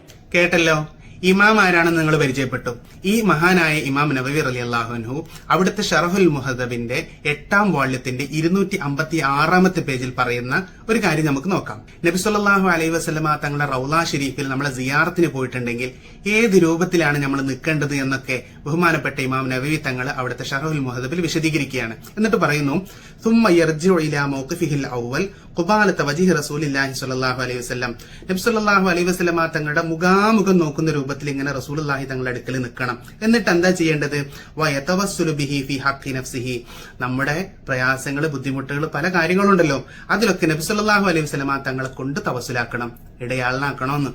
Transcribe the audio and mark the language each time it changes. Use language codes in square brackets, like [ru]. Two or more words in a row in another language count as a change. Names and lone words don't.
[ml] കേട്ടല്ലോ, ഇമാം ആരാണെന്ന് നിങ്ങൾ പരിചയപ്പെട്ടു. ഈ മഹാനായ ഇമാം നവവി [ar] رضي الله عنه [ml] അവിടുത്തെ ഷറഹുൽ മുഹദ്ദബിന്റെ 8ാം വാള്യത്തിന്റെ 256 പേജിൽ പറയുന്ന ഒരു കാര്യം നമുക്ക് നോക്കാം. നബി [ar] صلى الله عليه وسلم [ml] തങ്ങളുടെ റൗള ഷരീഫിൽ നമ്മളെ സിയാറത്തിന് പോയിട്ടുണ്ടെങ്കിൽ ഏത് രൂപത്തിലാണ് നമ്മൾ നിൽക്കേണ്ടത് എന്നൊക്കെ ബഹുമാനപ്പെട്ട ഇമാം നവവി തങ്ങൾ അവിടുത്തെ ഷറഹുൽ മുഹദ്ദബിൽ വിശദീകരിക്കുകയാണ്. എന്നിട്ട് പറയുന്നു, [ar] ثم يرجع الى موقفه الاول قبالة وجه رسول الله صلى الله عليه وسلم. [ml] നബി [ar] صلى الله عليه وسلم [ml] തങ്ങളുടെ മുഖാമുഖം നോക്കുന്ന രൂപത്തിൽ ഇങ്ങനെ റസൂലുള്ളാഹി തങ്ങളുടെ അടുക്കൽ നിൽക്കണം. എന്നിട്ട് എന്താ ചെയ്യേണ്ടത്? [ar] ويتوسل به في حق نفسه. [ml] നമ്മുടെ പ്രയാസങ്ങൾ, ബുദ്ധിമുട്ടുകൾ, പല കാര്യങ്ങളുണ്ടല്ലോ, അതിലൊക്കെ നബി [ar] صلى الله عليه وسلم [ml] തങ്ങളെ കൊണ്ട് തവസ്സുലാക്കണം, ഇടയാളനാക്കണമെന്ന്.